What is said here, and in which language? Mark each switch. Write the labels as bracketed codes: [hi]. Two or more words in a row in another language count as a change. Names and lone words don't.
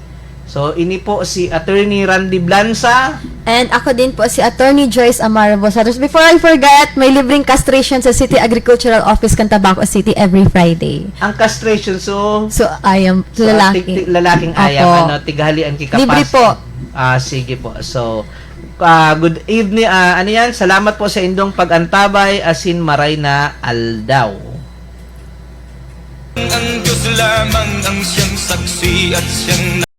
[bik] So, ini po si Attorney Randy Blanza. And ako din po si Attorney Joyce Amara Bosados. [en] Before I forget, [bik] may libreng castration sa City Agricultural Office, Cantabaco City [en] every Friday. [bik] Ang castration, so ayam, lalaki. Lalaking ayam, tigahalian kikapas. Libre po. Sige po. [en] So, good evening. [bik] Salamat po sa indong pag-antabay, asin maray na aldaw. [tl] Ang Diyos lamang ang siyang saksi at siyang